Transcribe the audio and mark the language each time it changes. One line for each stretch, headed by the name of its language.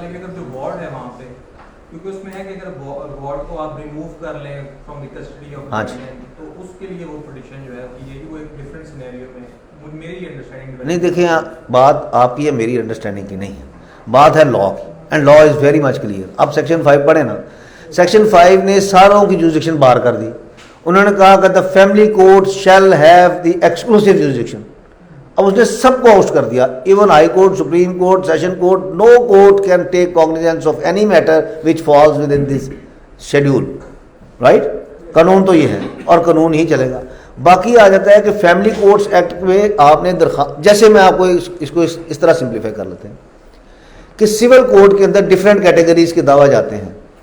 Urdu: لیکن اگر جو وارڈ ہے وہاں پہ، کیونکہ اس میں ہے کہ اگر وارڈ کو آپ ریموو کر لیں
English: from the custody of
Urdu: تو اس کے لیے وہ پٹیشن جو ہے یہ وہ ایک ڈفرینٹ سینیریو میں میری انڈرسٹینڈنگ نہیں. دیکھیں بات آپ کی ہے، میری انڈرسٹینڈنگ کی نہیں ہے، بات ہے لا کی،
English: And law is very much clear.
Urdu: اب سیکشن 5 پڑھیں نا، سیکشن 5 نے ساروں کی جورسڈکشن بار کر دی. انہوں نے کہا کہ
English: The family court shall have the exclusive jurisdiction.
Urdu: اب اس نے سب کو آؤٹ کر دیا، even high court, supreme court, session court.
English: No court can take cognizance of any matter which falls within this schedule, right.
Urdu: قانون تو یہ ہے اور قانون ہی چلے گا. باقی آ جاتا ہے کہ فیملی کورٹس ایکٹ میں آپ نے درخواست، جیسے میں آپ کو اس کو اس طرح سمپلیفائی کر لیتے ہیں کہ سول کوڈ کے اندر ڈفرینٹ کیٹیگریز کے دعویٰ جاتے ہیں.